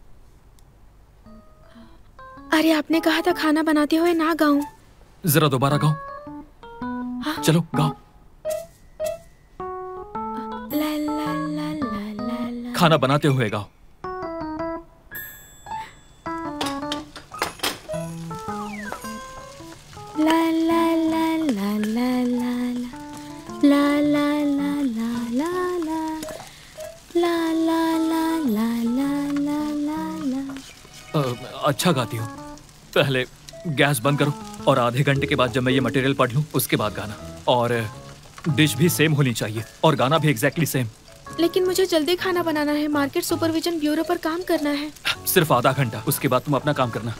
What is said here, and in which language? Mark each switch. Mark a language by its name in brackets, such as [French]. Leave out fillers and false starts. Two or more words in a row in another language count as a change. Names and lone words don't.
[Hindi] अरे आपने कहा था खाना बनाते हुए ना गाऊं। जरा दोबारा गाओ। हाँ? चलो गाओ। ला ला ला ला ला ला। खाना बनाते हुए गाओ। ला ला ला ला ला ला ला ला ला ला ला ला ला ला ला ला ला। अच्छा गाती हो। पहले गैस बंद करो और आधे घंटे के बाद जब मैं ये मटेरियल पढ़ लूं उसके बाद गाना। और डिश भी सेम होनी चाहिए और गाना भी [English] exactly same. [Hindi] लेकिन मुझे जल्दी खाना बनाना है। [English] market supervision bureau [Hindi] पर काम करना है। सिर्फ आधा घंटा, उसके बाद तुम अपना काम करना।